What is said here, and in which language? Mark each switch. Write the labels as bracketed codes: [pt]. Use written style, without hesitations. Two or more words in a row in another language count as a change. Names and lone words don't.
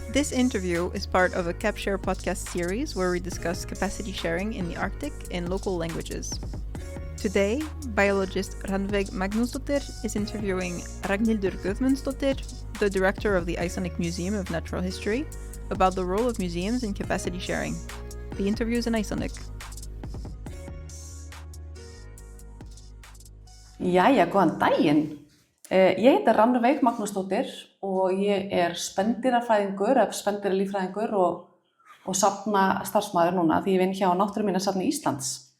[en] This interview is part of a CapShare podcast series where we discuss capacity sharing in the Arctic in local languages. Today, biologist Rannveig Magnúsdóttir is interviewing Ragnhildur Guðmundsdóttir, the director of the Icelandic Museum of Natural History, about the role of museums in capacity sharing. The interview is in Icelandic. [is] Jæja, góðan daginn. Ég heiti Rannveig Magnúsdóttir og ég spendýrafræðingur eða spendýralíffræðingur og safnastarfsmaður núna því ég vinn hjá Náttúruminjasafni Íslands.